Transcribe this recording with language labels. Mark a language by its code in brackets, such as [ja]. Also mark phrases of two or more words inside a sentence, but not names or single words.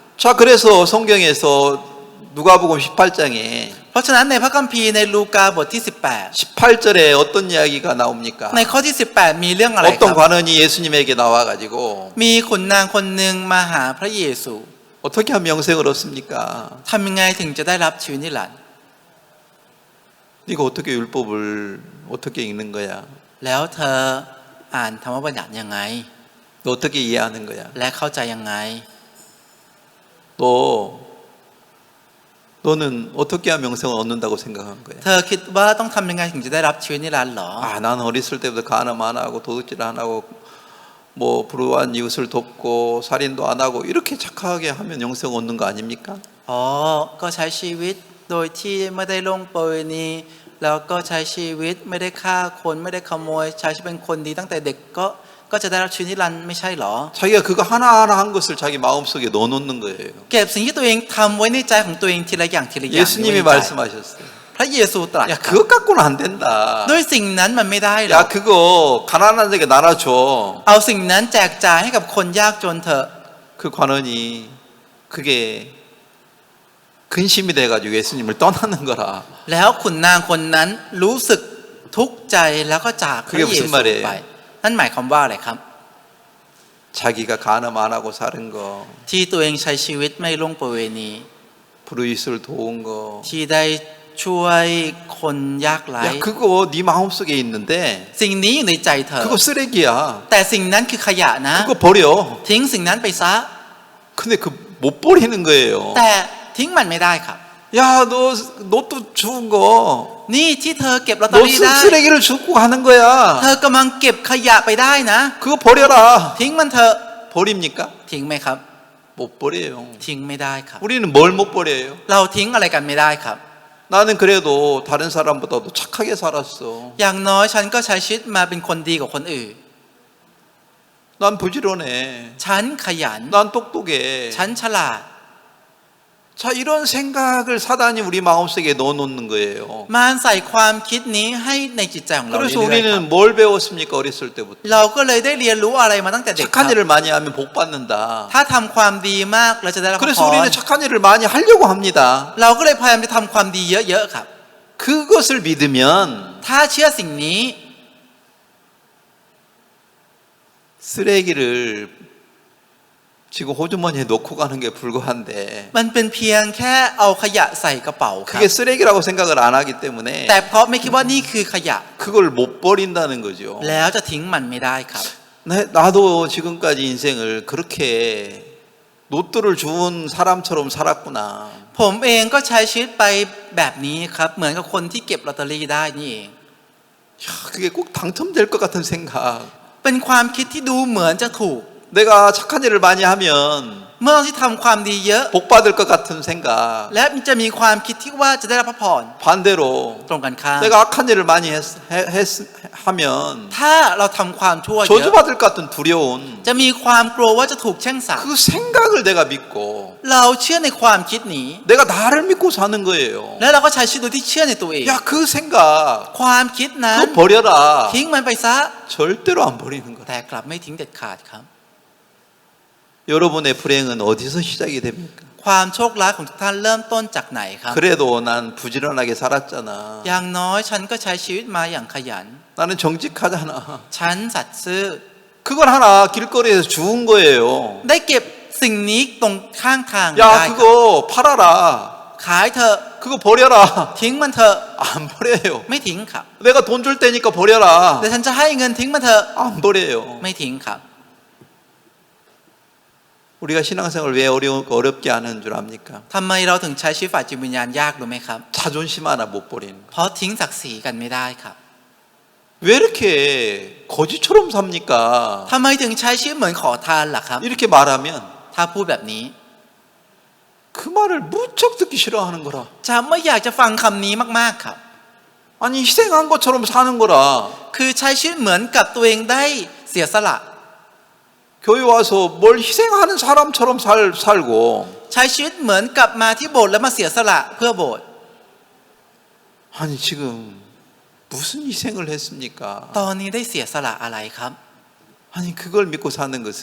[ko] 자, 그래서 성경에서 누가복음 18장에 [th] เพราะฉะนั้นในพระคัมภีร์ในลูกาบทที่ [ko] 18절에 어떤 이야기가 나옵니까? [th] 18ในข้อที่ 18 มีเรื่องอะไรค [ko] 어떤 [th] รับ [ko] 관원이 예수님에게 나와가지고 [th] มีขุนนางคนหนึ่งมาหาพระเยซู [ko] 어떻게 하면 영생을 얻습니까? [th] ทำยังไงถึงจะได้รับชีวิตนิรันดร์ [ko] 네가 어떻게 율법을 어떻게 읽는 거야? [th] แล้วเธออ่านธรรมบัญญัติยังไง [ko] 너 어떻게 이해하는 거야? [th] และเข้าใจยังไง [ko] 너는 어떻게 하면 영생을 얻는다고 생각한 거야? [th] เธอคิดว่าต้องทำยังไงถึงจะได้รับชีวิตนิรันดร์หรอ [ko] 난 어렸을 때부터 간음 안 하고 도둑질 안 하고 뭐 불우한 이웃을 돕고 살인도 안 하고 이렇게 착하게 하면 영생 얻는 거 아닙니까? [th] อ๋อก็ใช้ชีวิตโดยที่ไม่ได้ล่วงประเวณีแล้วก็ใช้ชีวิตไม่ได้ฆ่าคนไม่ได้ขโมยใช้ชีวิตเป็นคนดีตั้งแต่เด็กก็จะได้รับชีวิตนิรันดร์ไม่ใช่หรอ [ko] 자기가 그거 하나하나 한 것을 자기 마음속에 넣어놓는 거예요. [th] เก็บสิ่งที่ตัวเองทำไว้ในใจของตัวเองทีละอย่าง [ko] 예수님이 말씀하셨어요. [th] พระเยซูตรัส [ko] 야 그것 갖고는 안 된다. [th] ด้วยสิ่งนั้นมันไม่ได้หรอก [ko] 야 그거 가난한 데게 나눠줘. [th] เอาสิ่งนั้นแจกจ่ายให้กับคนยากจนเถอะ [ko] 그 관원이 그게 근심이 돼가지고 예수님을 떠나는 거라. [th] แล้วขุนนางคนนั้นรู้สึกทุกข์ใจแล้วก็จากพระเยซูไปนั่นหมายความว่าอะไรครับ [ko] 자기가 간음 안 하고 사는 거, [th] ที่ตัวเองใช้ชีวิตไม่ล่วงประเวณี [ko] 불우이웃을 도운 거. [th] ที่ได้ช่วยคนยากไร้ [ko] 야 그거 네 마음속에 있는데 [th] สิ่งนี้อยู่ในใจเธอ [ko] 그거 쓰레기야. [th] แต่สิ่งนั้นคือขยะนะ [ko] 그거 버려. [th] ทิ้งสิ่งนั้นไปซะ [ko] 근데 그 못 버리는 거예요. [th] แต่ทิ้งมันไม่ได้ครับ [ko] 야 너 로또 주운 거, [th] นี่ที่เธอเก็บลอตเต [ko] 너 [th] อรี่ได้ [ko] 쓰레기를 줍고 가는 [th] เธ [ko] 거야. [th] อกำลังเก็บขยะไปได้นะ [ko] 그거 버려라. [th] ทิ้งมันเถอะ [ko] 버립니까? [th] ทิ้งไหมครับ [ko] 못 버려요. [th] ทิ้งไม่ได้ครับ [ko] 우리는 뭘 못 버려요? [th] เราทิ้งอะไรกันไม่ได้ครับ [ko] 나는 그래도 다른 사람보다도 착하게 살았어. [th] อย่างน้อยฉันก็ใช้ชีวิตมาเป็นคนดีกว่าคนอื่น [ko] 난 부지런해. [th] ฉันขยัน [ko] 난 똑똑해. [th] ฉันฉลาด [ko] 자 이런 생각을 사단이 우리 마음속에 넣어놓는 거예요. [th] มารใส่ความคิดนี้ให้ในจิตใจของเรา [ko] 그래서 [th] เรื่อยๆครับ [ko] 우리는 뭘 배웠습니까? 어렸을 때부터. [th] เราก็เลยได้เรียนรู้อะไรมาตั้งแต่เด็กค [ko] 착한 [th] รับ [ko] 일을 많이 하면 복 받는다. [th] ถ้าทำความดีมากเราจะได้รับพ [ko] 그래서 [th] ร [ko] 우리는 착한 일을 많이 하려고 합니다. [th] เราก็เลยพยายามจะทำความดีเยอะๆครับ [ko] 그것을 믿으면 [th] ถ้าเชื่อสิ่งนี้ [ko] 쓰레기를 지금 호주머니에 넣고 가는 게 불과한데 [th] มันเป็นเพียงแค่เอาขยะใส่กระเป๋าครับ [ko] 그게 쓰레기라고 생각을 안 하기 때문에 [th] แต่เพราะไม่คิดว่านี่คือขยะ [ko] 그걸 못 버린다는 거죠. [th] แล้วจะทิ้งมันไม่ได้ครับ [ko] 나도 지금까지 인생을 그렇게 로또를 주운 사람처럼 살았구나. [th] ผมเองก็ใช้ชีวิตไปแบบนี้ครับเหมือนกับคนที่เก็บลอตเตอรี่ได้นี่เอง [ko] 야, 그게 꼭 당첨될 것 같은 생각. [th] เป็นความคิดที่ดูเหมือนจะถูก [ko] 내가 착한 일을 많이 하면 [th] เมื่อเราที่ทำความดีเยอะ [ko] 복 받을 것 같은 생각. [th] และมันจะมีความคิดที่ว่าจะได้รับพระพร [ko] 반대로 [th] ตรงกันข้าม [ko] 내가 악한 일을 많이 하면 [th] ถ้าเราทำความชั่วเยอะ [ko] 저주받을 것 같은 두려운 [th] จะมีความกลัวว่าจะถูกแช่งสาป [ko] 그 생각을 내가 믿고 [th] เราเชื่อในความคิดนี้ [ko] 내가 나를 믿고 사는 거예요. [th] แล้วเราก็ใช้ชีวิตโดยที่เชื่อในตัวเอง [ko] 야, 그 생각 [th] ความคิดนั้น [ko] 그거 버려라. [th] ทิ้งมันไปซะ [ko] 절대로 안 버리는 거라. [th] แต่กลับไม่ทิ้งเด็ดขาดครับ [ko] 여러분의 불행은 어디서 시작이 됩니까? [th] ความโชคร้ายของทุกท่านเริ่มต้นจากไหนครับ [ko] 그래도 난 부지런하게 살았잖아. [th] อย่างน้อยฉันก็ใช้ชีวิตมาอย่างขยัน [ko] 나는 정직하잖아. [th] ฉันสัตย์ซื่อ [ko] 그걸 하나 길거리에서 주운 거예요. [th] ได้เก็บสิ่งนี้ตรงข้างทางได้ [ko] 야, [th] ครับ [ko] 그거 팔아라. [th] ขายเถอะ [ko] 그거 버려라. [th] ทิ้งมันเถอะ [ko] 안 버려요. [th] ไม่ทิ้งครับ [ko] 내가 돈 줄 테니까 버려라. [th] แต่ฉันจะให้เงินทิ้งมันเถอะ [ko] 안 버려요. [th] ไม่ทิ้งครับ [ko] 우리가 신앙생활 왜 어렵게 하는 줄 압니까? [th] ทำไมเราถึงใช้ชีวิตฝ่ายจิตวิญญาณยากรู้ไหมครับ [ko] 자존심 하나 못 버리는. [th] เพราะทิ้งศักดิ์ศรีกันไม่ได้ครับ [ko] 왜 이렇게 거지처럼 삽니까? [th] ทำไมถึงใช้ชีวิตเหมือนขอทานล่ะครับ [ko] 이렇게 말하면 [th] ถ้าพูดแบบนี้ [ko] 그 말을 무척 듣기 싫어하는 거라. [th] จะไม่อยากจะฟังคำนี้มากๆครับ [ko] 아니 희생한 것처럼 사는 거라. [th] คือใช้ชีวิตเหมือนกับตัวเองได้เสียสละ [ko] 교회 와서 뭘 희생하는 사람처럼 살고 [th] ใช้ชีวิตเหมือนกับมาที่โบสถ์แล้วมาเสียสละเพื่อโบสถ์ [ko] 아니 지금 무슨 희생을 했습니까? [th] ตอนนี้ได้เสียสละอะไรครับ [ko] 아니 그걸 믿고 사는 것은